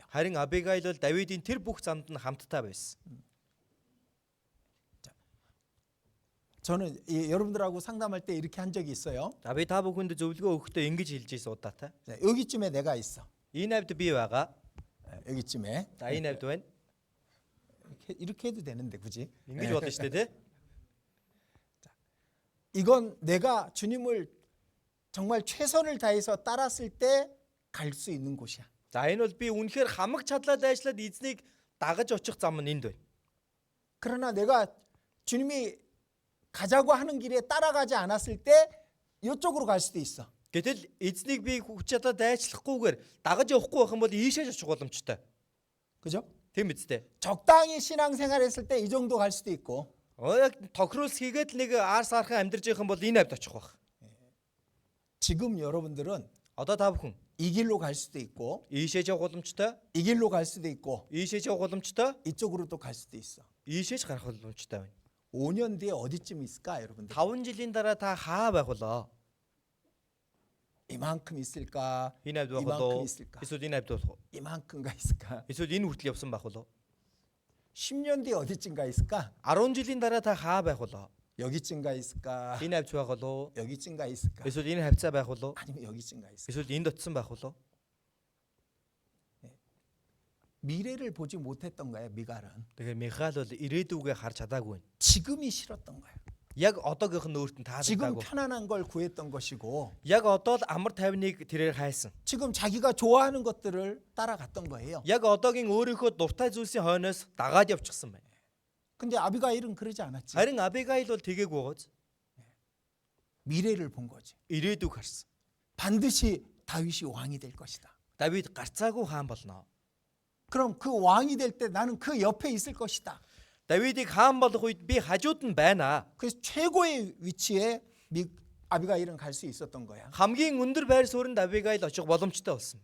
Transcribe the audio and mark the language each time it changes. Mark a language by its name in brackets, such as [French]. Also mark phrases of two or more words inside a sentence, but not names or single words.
[Mongolian] Харин Абигайл бол Давидын тэр бүх замд нь хамтдаа байсан. [Korean] 저는 여러분들하고 상담할 때 이렇게 한 적이 있어요. [Mongolian] За би та бүхэнд зөвлөгөө өгөхдөө ингэж хэлж ийсэн удаатай. [Korean] 자, 여기쯤에 내가 있어. [Mongolian] Энэ авд би байгаа. [Korean] 여기쯤에. [Mongolian] За энэ авд байна. [Korean] 이렇게 해도 되는데 굳이. [Mongolian] Ингэж болно шүү дээ, тий? [Korean] 이건 내가 주님을 정말 최선을 다해서 따랐을 때 갈 수 있는 곳이야. [Mongolian] За энэ бол би үнэхээр хамаг чадлаад ажиллаад эзнийг дагаж очих зам нь энд байна. [Korean] 그러나 내가 주님이 가자고 하는 길에 따라가지 않았을 때 이쪽으로 갈 수도 있어. [Mongolian] Гэтэл эзнийг би хүч чадаад дайчлахгүйгээр дагаж явахгүй байх юм бол ийшээ очих боломжтой. [Korean] 그죠? [Mongolian] Тийм биз дээ. [Korean] 적당히 신앙생활 했을 때 이 정도 갈 수도 있고. [Mongolian] Яг тохируулс хийгээд нэг аар саархан амьдарч явах юм бол энэ авд очих байх. [Korean] 지금 여러분들은 [Mongolian] Одоо та бүхэн [Korean] 이 길로 갈 수도 있고 [Mongolian] ийшээж явах боломжтой, [Korean] 이 길로 갈 수도 있고 [Mongolian] ийшээж явах боломжтой, [Korean] 이쪽으로도 갈 수도 있어. [Mongolian] ийшээж гарах боломжтой байна. [Korean] 5년 뒤에 어디쯤 있을까, 여러분들? [Mongolian] 5 жилийн дараа та хаа байх болоо? [Korean] 이만큼 있을까? [Mongolian] Энэ хавьд байх [Korean] 이만큼 [Mongolian] болоо? [Korean] 있을까? [Mongolian] Эсвэл энэ хавьд болох уу? [Korean] 이만큼가 있을까? [Mongolian] Эсвэл энэ хүртэл явсан байх болоо? [Korean] 10년 뒤에 어디쯤가 있을까? [Mongolian] 10 жилийн дараа та хаа байх болоо? [Korean] 여기쯤가 있을까? [Mongolian] Энэ хавьд байх болоо? [Korean] 여기쯤가 있을까? [Mongolian] Эсвэл энэ хавцаа байх болоо? [Korean] 아니면 여기쯤가 있을까? [Mongolian] Эсвэл энд очсон байх болоо? [Korean] 미래를 보지 못했던 거야, 미갈은. [Mongolian] Тэгэхээр Михаил бол ирээдүгээ харж чадаагүй. [Korean] 지금이 싫었던 거야. [Mongolian] Яг одоогийнх нь өөрт нь [Korean] 지금 [Mongolian] таалагдаагүй. [Korean] 편안한 걸 구했던 것이고 [Mongolian] Яг одоо л амар тайвныг тэрээр хайсан. [Korean] 지금 자기가 좋아하는 것들을 따라갔던 거예요. [Mongolian] Яг одоогийн өөрийнхөө дуртай зүйлсийн хойноос дагаад явчихсан байна. [Korean] 근데 아비가일은 그러지 않았지. [Mongolian] Харин Абигаил бол тэгээгүй гоц. [Korean] 미래를 본 거지. [Mongolian] Ирээдүг харсан. [Korean] 반드시 다윗이 왕이 될 것이다. [Mongolian] Давид гарцаагүй хаан болно. [Korean] 그럼 그 왕이 될 때 나는 그 옆에 있을 것이다. [Mongolian] Давидыг хаан болох үед би хажууд нь байна. [Korean] 그래서 최고의 위치에 아비가일은 갈 수 있었던 거야. [Mongolian] Хамгийн өндөр байр суурьнд Абигаил очих боломжтой болсон.